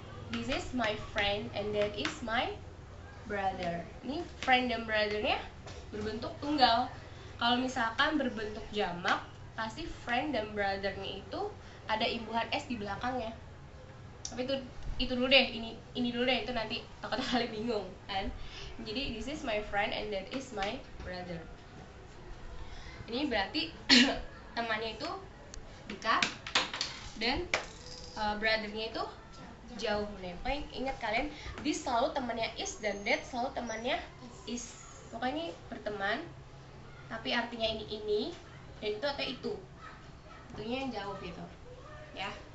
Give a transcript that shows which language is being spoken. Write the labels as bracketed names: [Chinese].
[English] This is my friend and that is my brother. [Indonesian] Ini friend dan brothernya berbentuk tunggal. Kalau misalkan berbentuk jamak, pasti friend dan brothernya itu ada imbuhan s di belakangnya. Tapi itu dulu deh, ini dulu deh, itu nanti takutnya kalian bingung kan. [English] Jadi this is my friend and that is my brother. [Indonesian] Ini berarti temannya itu dekat dan brothernya itu jauh. Pokoknya ingat kalian, this selalu temannya is dan that selalu temannya is. Pokoknya ini berteman tapi artinya ini dan itu atau itunya yang jauh gitu ya.